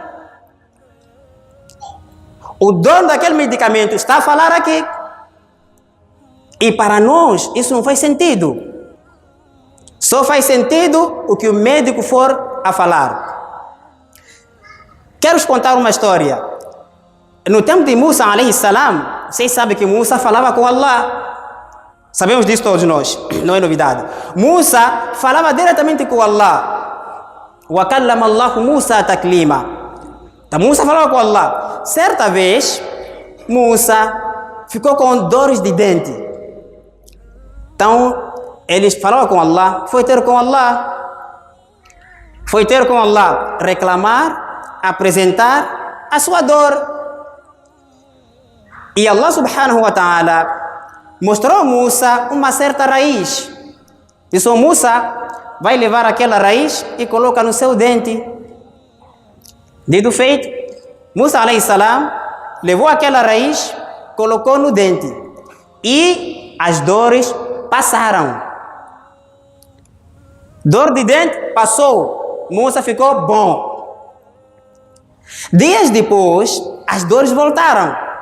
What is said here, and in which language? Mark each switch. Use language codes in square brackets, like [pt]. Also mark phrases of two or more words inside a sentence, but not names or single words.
[pt] O dono daquele medicamento está a falar aqui. E para nós, isso não faz sentido. Só faz sentido o que o médico for a falar. Quero vos contar uma história. No tempo de Musa, [ar] عليه السلام, [pt] vocês sabem que Musa falava com Allah. Sabemos disso todos nós, não é novidade. Musa falava diretamente com Allah. [ar] وكلم الله موسى تكليما. [pt] Então Musa falava com Allah. Certa vez, Musa ficou com dores de dente. Então, eles falavam com Allah, foi ter com Allah, reclamar, apresentar a sua dor. E Allah [ar] سبحانه وتعالى [pt] mostrou a Musa uma certa raiz. Disse: Musa, vai levar aquela raiz e coloca no seu dente. Dito feito, Musa [ar] عليه السلام [pt] levou aquela raiz, colocou no dente e as dores passaram. Dor de dente passou, Musa ficou bom. Dias depois, as dores voltaram.